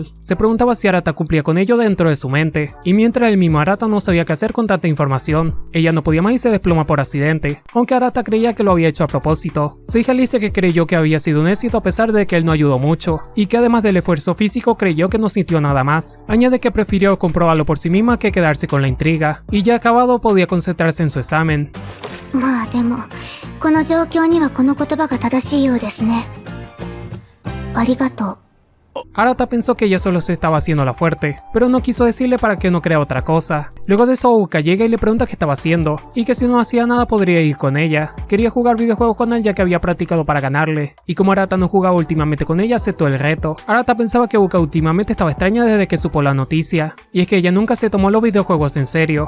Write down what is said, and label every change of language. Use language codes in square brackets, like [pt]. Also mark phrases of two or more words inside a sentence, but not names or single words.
[es] Se preguntaba si Arata cumplía con ello dentro de su mente, y mientras el mismo Arata no sabía qué hacer con tanta información, ella no podía más y se desploma por accidente, aunque Arata creía que lo había hecho a propósito. Seiji le dice que creyó que había sido un éxito a pesar de que él no ayudó mucho, y que además del esfuerzo físico creyó que no sintió nada más. Añade que prefirió comprobarlo por sí misma que quedarse con la intriga, y ya acabado podía concentrarse en su examen. [ja] まあでもこの状況にはこの言葉が正しいようですね。ありがとう。 [es] Arata pensó que ella solo se estaba haciendo la fuerte, pero no quiso decirle para que no crea otra cosa. Luego de eso, Ouka llega y le pregunta qué estaba haciendo, y que si no hacía nada podría ir con ella. Quería jugar videojuegos con él ya que había practicado para ganarle, y como Arata no jugaba últimamente con ella, aceptó el reto. Arata pensaba que Ouka últimamente estaba extraña desde que supo la noticia, y es que ella nunca se tomó los videojuegos en serio.